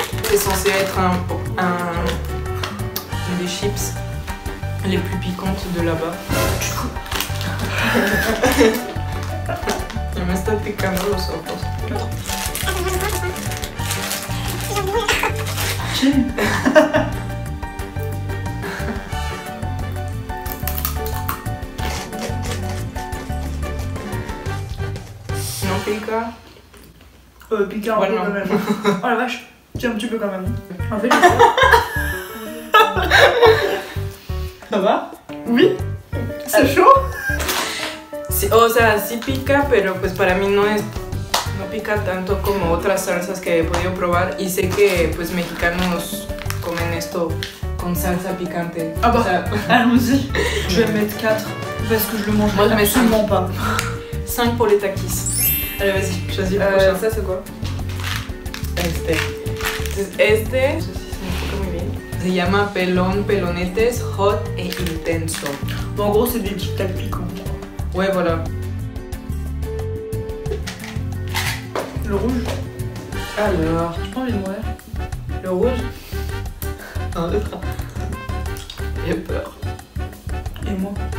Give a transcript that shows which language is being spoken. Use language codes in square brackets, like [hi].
[fr] C'est censé être un des chips les plus piquantes de là-bas. [es] Ya me está picando los ojos. No pica. [fr] Piquant un peu quand même. Oh la vache, tiens un petit peu quand même. En fait, ¿Ça va? oui, c'est chaud. [es] Sí, o sea, sí pica, pero pues para mí no pica tanto como otras salsas que he podido probar y sé que pues mexicanos comen esto con salsa picante. [fr] Ah bah, [es] o sea, [fr] allons-y. Je vais mettre 4 parce que je le mange Moi, je mets absolument pas. 5 pour les takis. Allez, vas-y, choisis le prochain. Ça c'est quoi? [es] Este. Entonces, este, no sé si se me enfoca muy bien. Se llama pelonetes hot e intenso. [fr] Bon, en gros, c'est des Tic Tac piquants. Ouais, voilà. Le rouge, Alors, j'ai pas envie de mourir. le rouge. J'ai peur. Et moi?